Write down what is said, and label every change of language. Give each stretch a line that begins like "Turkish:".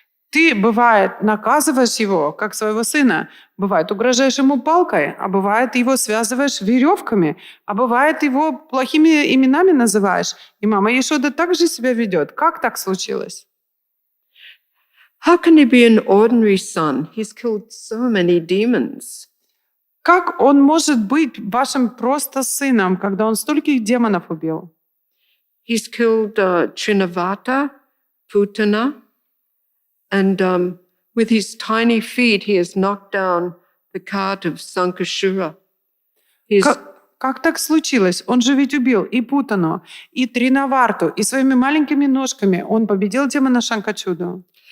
Russian: Ты, бывает, наказываешь его, как своего сына. Бывает, угрожаешь ему палкой, а бывает, его связываешь веревками, а бывает, его плохими именами называешь. И мама Яшода также себя ведет. Как так случилось?
English: How can he be an ordinary son? He's killed so many demons.
Russian: Как он может быть вашим просто сыном, когда он стольких демонов убил?
English: He's killed Trinavata, Putana, and with his tiny feet, he has knocked down the cart of Sankashura.
Russian: Как так случилось? Он же ведь убил и Путану, и Тринаварту, и своими маленькими ножками он победил демона Шанкачуду.